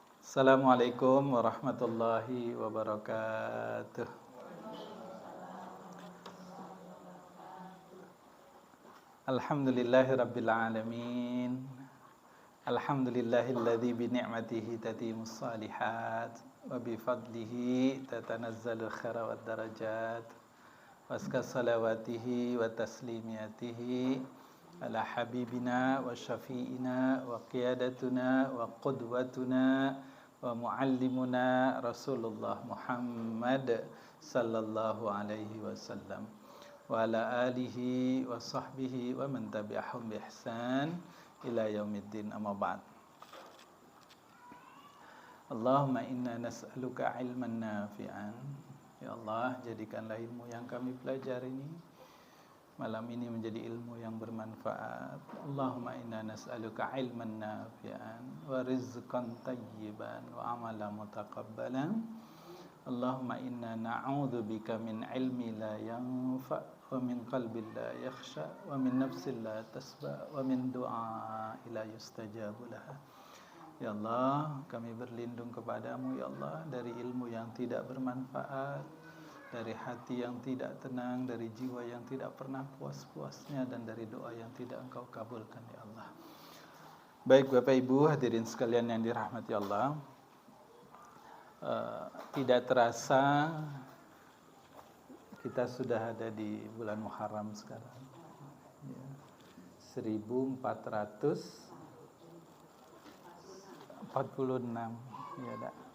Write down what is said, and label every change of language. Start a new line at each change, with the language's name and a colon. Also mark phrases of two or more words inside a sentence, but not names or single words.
Arabic: السلام عليكم ورحمة الله وبركاته. الحمد لله رب العالمين. الحمد لله الذي بنعمته تتم الصالحات وبفضله تتنزل الخيرات والدرجات. وأزكى صلواته وتسليماته على حبيبنا وشفيعنا وقيادتنا وقدوتنا ومعلمنا رسول الله محمد صلى الله عليه وسلم وعلى آله وصحبه ومن تبعهم بإحسان إلى يوم الدين، أما بعد. اللهم إنا نسألك علما نافعا. يا الله,
Indonesian: jadikanlah ilmu yang kami pelajari ini malam ini menjadi ilmu yang bermanfaat.
Arabic: اللهم إنا نسألك علما نافعا ورزقا طيبا وعملا متقبلا. اللهم إنا نعوذ بك من علم لا ينفع ومن قلب لا يخشع ومن نفس لا تشبع ومن دعاء لا يستجاب له. يا الله,
Indonesian: kami berlindung kepadamu
Arabic: يا الله
Indonesian: dari ilmu yang tidak bermanfaat, dari hati yang tidak tenang, dari jiwa yang tidak pernah puas-puasnya, dan dari doa yang tidak Engkau kabulkan ya Allah. Baik Bapak Ibu hadirin sekalian yang dirahmati Allah, tidak terasa kita sudah ada di bulan Muharram sekarang ya, 1446 ya dak.